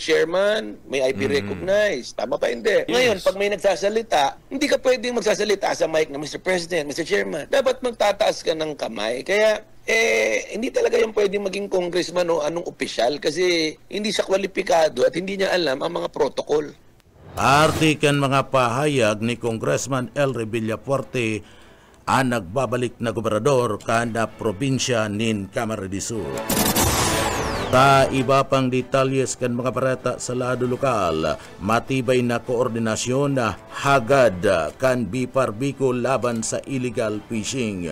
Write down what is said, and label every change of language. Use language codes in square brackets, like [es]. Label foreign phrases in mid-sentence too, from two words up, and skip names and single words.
[tl] Chairman, may IP recognize. Tama pa hindi? Yes. Ngayon, pag may nagsasalita, hindi ka pwedeng magsasalita sa mic na Mr. [en] President, Mr. Chairman. [tl] Dapat magtataas ka ng kamay. Kaya, hindi talaga yung pwedeng maging congressman o anong opisyal kasi hindi siya kwalipikado at hindi niya alam ang mga protocol. [bik] Artikan mga pahayag ni Congressman El Villafuerte ang nagbabalik na gobernador kada probinsya nin Camarines Sur. Ta iba pang detalyes kan mga pareta sa lado lokal, matibay na koordinasyon na hagad kan BIPAR Bicol laban sa illegal fishing.